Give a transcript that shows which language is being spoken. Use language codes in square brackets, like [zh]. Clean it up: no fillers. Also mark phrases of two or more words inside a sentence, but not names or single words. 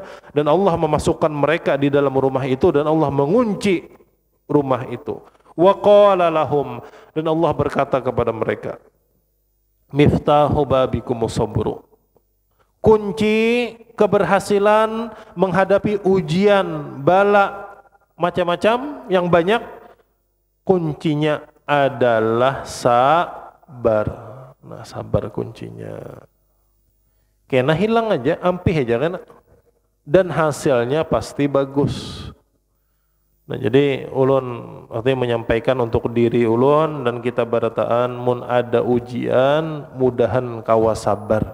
[id] Dan Allah memasukkan mereka di dalam rumah itu, dan Allah mengunci rumah itu. [ar] وقال لهم, [id] dan Allah berkata kepada mereka, [ar] مفتاح بابكم الصبر. [id] Kunci keberhasilan menghadapi ujian, bala, macam-macam yang banyak, kuncinya adalah sabar. Nah, sabar kuncinya. Kena hilang aja, ampih aja kan. Dan hasilnya pasti bagus. [bjn] Nah, jadi ulun artinya menyampaikan untuk diri ulun dan kita barataan, mun ada ujian mudahan kawa sabar.